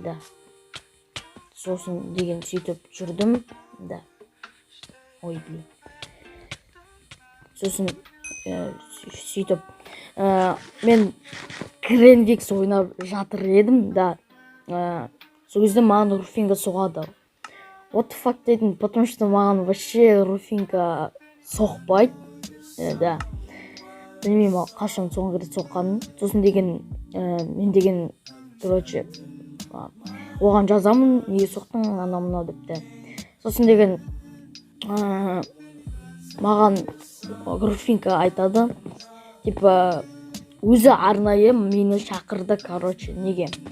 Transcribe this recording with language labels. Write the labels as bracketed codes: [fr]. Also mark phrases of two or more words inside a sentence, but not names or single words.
[kk] Сосын деген сөйтіп жүрдім, Сосын сөйтіп мен Кренвикс ойнап жатыр едім, Сол кезде маған Руфинка соғады. [en] What the fuck [kk] дедім, [ru] потому что [kk] маған вообще Руфинка соқпайды, Білмеймін, қашан соңғы рет соққанын. Сосын деген, мен деген, короче, оған жазамын, неге соқтың, ана-мына депті. Сосын деген, маған Руфинка айтады, типа, өзі арнайы мені шақырды, короче, неге.